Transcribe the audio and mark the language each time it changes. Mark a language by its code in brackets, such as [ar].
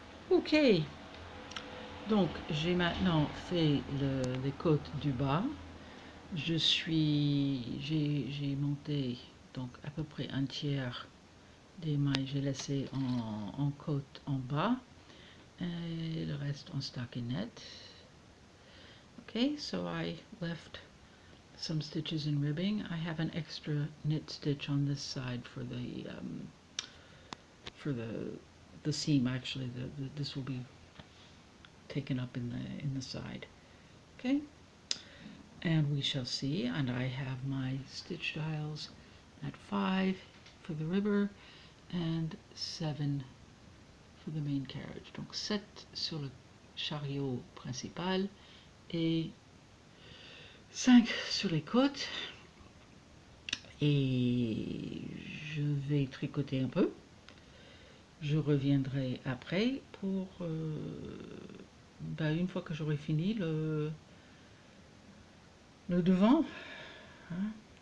[fr] Ok, donc j'ai maintenant fait les côtes du bas. J'ai monté donc à peu près un tiers des mailles, j'ai laissé en côte en bas et le reste en stockinette. [en] Okay, so I left some stitches in ribbing. I have an extra knit stitch on this side for the seam. Actually, this will be taken up in the side. Okay, and we shall see. And I have my stitch dials at 5 for the ribber and 7 for the main carriage. [fr] Donc 7 sur le chariot principal et 5 sur les côtes. Et je vais tricoter un peu. Je reviendrai après pour une fois que j'aurai fini le devant. Hein?